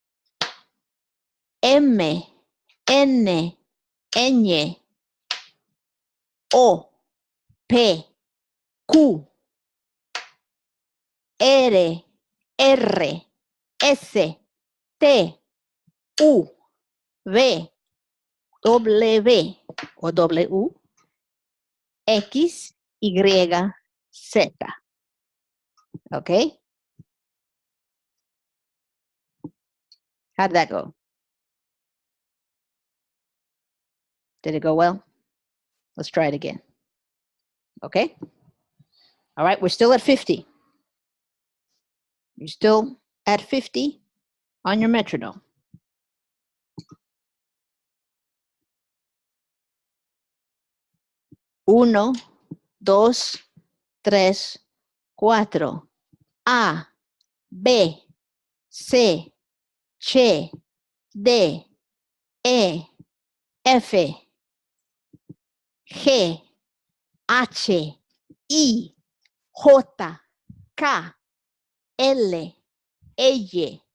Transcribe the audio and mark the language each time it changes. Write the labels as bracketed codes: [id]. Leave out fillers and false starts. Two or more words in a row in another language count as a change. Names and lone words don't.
[es] M, N, Ñ, O, P, Q, R, R, S, T, U, V, W o W, X, Y, Z. [en] Okay? How did that go? Did it go well? Let's try it again. Okay? All right, we're still at 50. You're still at 50 on your metronome. [es] Uno, dos, tres, cuatro. A, B, C, Ch, D, E, F, G, H, I, J, K, L, L,